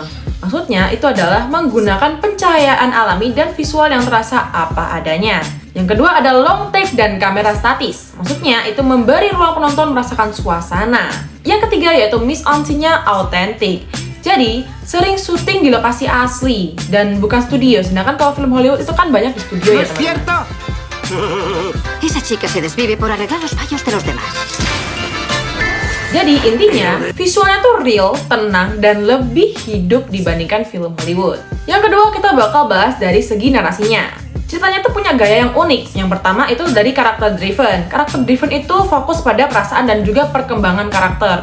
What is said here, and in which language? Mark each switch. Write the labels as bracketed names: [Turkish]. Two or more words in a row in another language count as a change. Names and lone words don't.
[Indonesian] Maksudnya, itu adalah menggunakan pencahayaan alami dan visual yang terasa apa adanya. Yang kedua ada [English] long take [Indonesian] dan kamera statis. Maksudnya itu memberi ruang penonton merasakan suasana. Yang ketiga yaitu mise-en-scene-nya autentik. Jadi sering syuting di lokasi asli dan bukan studio. Sedangkan kalau film Hollywood itu kan banyak di studio [Spanish] ¿No [Indonesian] ya [Spanish] es [Indonesian] teman-teman. [Spanish] cierto? Esa chica se desvive por arreglar los fallos de los demás. [Indonesian] Jadi intinya visualnya tuh real, tenang, dan lebih hidup dibandingkan film Hollywood. Yang kedua kita bakal bahas dari segi narasinya. Ceritanya tuh punya gaya yang unik. Yang pertama itu dari [English] karakter driven. Karakter driven [Indonesian] itu fokus pada perasaan dan juga perkembangan karakter.